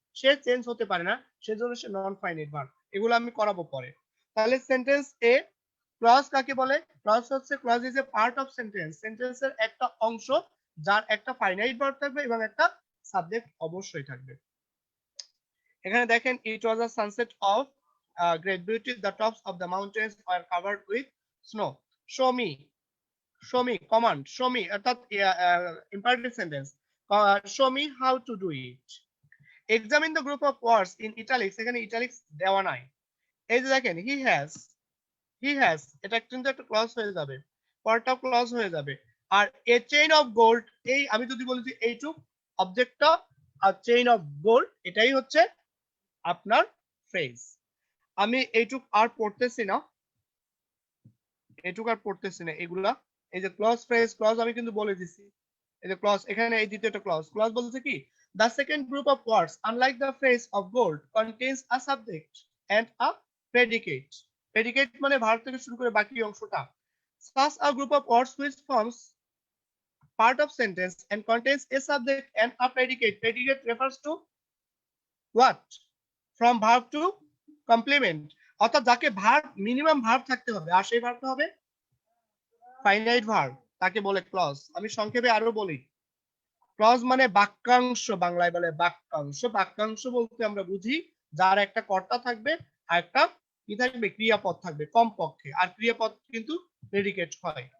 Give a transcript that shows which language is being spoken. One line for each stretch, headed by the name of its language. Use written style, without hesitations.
Bangla: সে change হতে পারে না, সেজন্য সে নন ফাইনাইট ভার্ব। এগুলো আমি করাবো পরে। তাহলে সেন্টেন্স এ ক্লজ কাকে বলে? ক্লজ হচ্ছে,
English: clause is a part of sentence,
Bangla: সেন্টেন্সের একটা অংশ যার একটা ফাইনাইট ভার্ব থাকবে এবং একটা সাবজেক্ট অবশ্যই থাকবে। এখানে দেখেন
English: It was a sunset of great beauty, the tops of the mountains were covered with snow. Show me, show me, command, show me, অর্থাৎ imperative sentence. Show me how to do it. Examine the group of words in italics,
Bangla: এখানে italics দেওয়া নাই। এই যে দেখেন he has, এটা কিন্তু একটা ক্লজ হয়ে যাবে, পরটাও ক্লজ হয়ে যাবে। আর a chain of gold, এই আমি যদি বলি যে এইটুক অবজেক্টটা, আর চেইন অফ গোল্ড এটাই হচ্ছে আপনার ফ্রেজ। আমি এইটুক আর পড়তেছি না, এইটুক আর পড়তেছি না এগুলা। এই যে ক্লজ, ফ্রেজ, ক্লজ আমি কিন্তু বলে দিছি। এই যে ক্লজ, এখানে এই দ্বিতীয়টা ক্লজ, ক্লজ বলছে কি,
English: the second group of words unlike the phrase of gold contains a subject and a predicate.
Bangla: predicate মানে ভার্ব থেকে শুরু করে বাকি অংশটা।
English: such a group of words which forms part of sentence and contains a subject and a predicate. predicate refers to what? from verb to complement,
Bangla: অর্থাৎ যাকে verb, minimum verb থাকতে হবে, আর সেই ভার্বটা হবে ফাইনাইট ভার্ব, তাকে বলে ক্লজ। আমি সংক্ষেপে আরো বলি, ক্লজ মানে বাক্যাংশ, বাংলায় বলে বাক্যাংশ। বাক্যাংশ বলতে আমরা বুঝি যার একটা কর্তা থাকবে আর একটা কি থাকবে, ক্রিয়াপদ থাকবে কমপক্ষে, আর ক্রিয়াপদ কিন্তু প্রেডিকেট হয়।